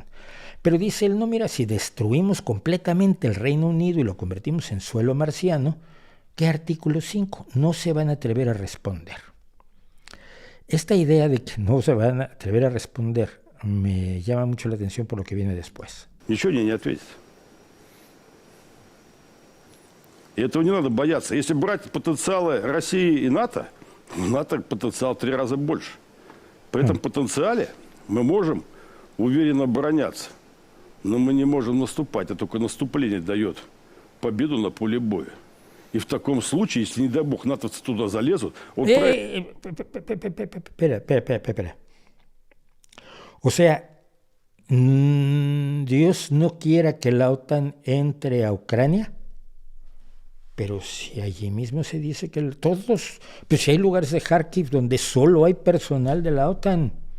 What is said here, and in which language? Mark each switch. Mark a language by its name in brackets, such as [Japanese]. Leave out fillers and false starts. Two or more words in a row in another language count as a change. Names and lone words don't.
[Spanish] Pero dice él, no, mira, si destruimos completamente el Reino Unido y lo convertimos en suelo marciano, ¿qué artículo 5? No se van a atrever a responder. Esta idea de que no se van a atrever a responder me llama mucho la atención por lo que viene después. [Russian] Ничего не ответит. И этого не надо бояться. Если брать потенциалы России и НАТО, НАТО потенциал в 3 раза больше. При этом потенциале мы можем уверенно обороняться. Но мы не можем наступать, а только наступление дает победу на поле боя. И в таком случае, если, не дай бог, натовцы туда залезут... [Spanish] Espera. O sea, Dios no quiera que la OTAN entre a Ucrania, pero si allí mismo se dice que todos, pues si hay lugares de Kharkiv donde solo hay personal de la OTAN.